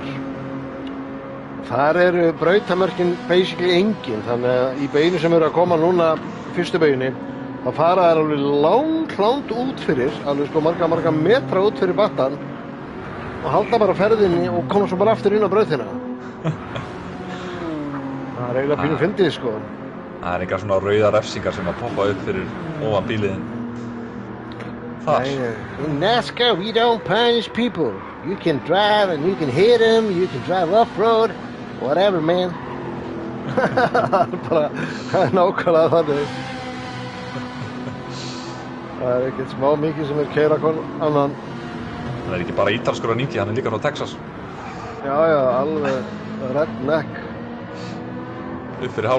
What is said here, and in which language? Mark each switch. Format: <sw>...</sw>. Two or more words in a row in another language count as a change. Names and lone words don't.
<is>Þar eru brautamörkin basically engin, þannig að í beygju sem eru að koma núna, fyrstu beygjunni, þá fara þær alveg langt út fyrir, alveg sko marga metra út fyrir battan og halda bara ferðinni og koma svo bara aftur inn á brautina. Það er eiginlega pínu fyndið sko. Það er eitthvað svona rauðar refsingar sem að poppa upp fyrir ofan bíliðin.</is> <en>In NASCAR, we don't punish people. You can drive and you can hit them, you can drive off-road, whatever, man.</en> <is>Það er nákvæmlega þannig. Það er ekkert smá mikið sem keyra annan. Það er ekki bara ítalskur að nýti, hann er líka frá Texas. Já, alveg redneck. Upp fyrir háls.</is>